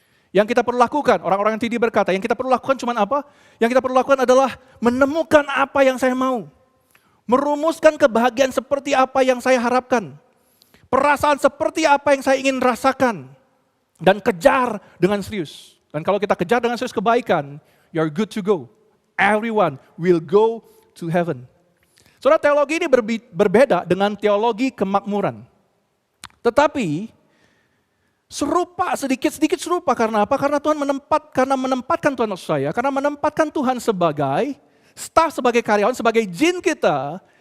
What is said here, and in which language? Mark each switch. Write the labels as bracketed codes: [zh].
[id] Yang kita perlu lakukan, orang-orang MTD berkata, yang kita perlu lakukan cuma apa? Yang kita perlu lakukan adalah menemukan apa yang saya mau. Merumuskan kebahagiaan seperti apa yang saya harapkan. Perasaan seperti apa yang saya ingin rasakan. Dan kejar dengan serius. Dan kalau kita kejar dengan serius kebaikan, [en] you're good to go. Everyone will go to heaven. [id] Saudara, teologi ini berbeda dengan teologi kemakmuran. Tetapi serupa, sedikit-sedikit serupa. Karena apa? Karena Tuhan menempatkan Tuhan maksud saya. Karena menempatkan Tuhan sebagai staf, sebagai karyawan, sebagai jin kita.